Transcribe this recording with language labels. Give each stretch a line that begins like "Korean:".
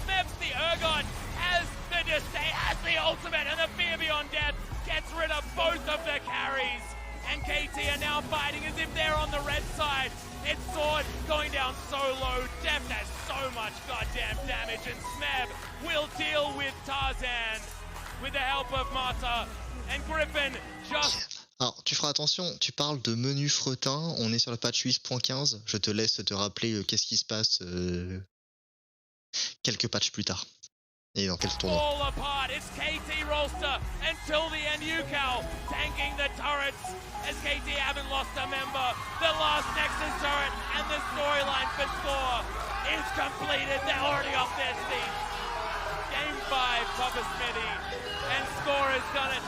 English: Smebs the Ergon has the disdain, has the ultimate, and the fear beyond death gets rid of both of the carries. And KT are now fighting as if they're on the red side. It's Sword going down so low. Def has so much goddamn damage, and Smeb will deal with Tarzan with the help of Mata. And Griffin just...
French: Alors, tu feras attention, tu parles de menu fretin, on est sur le patch 8.15, je te laisse te rappeler qu'est-ce qui se passe quelques patchs plus tard. Et dans quel tournoi.
English: All apart. It's KT Rolster until the end. Yukal tanking the turrets as KT haven't lost a member. The last Nexus turret and the storyline for Score is completed. They're already off their seats. Game 5, Papa Smithy. And Score has done it.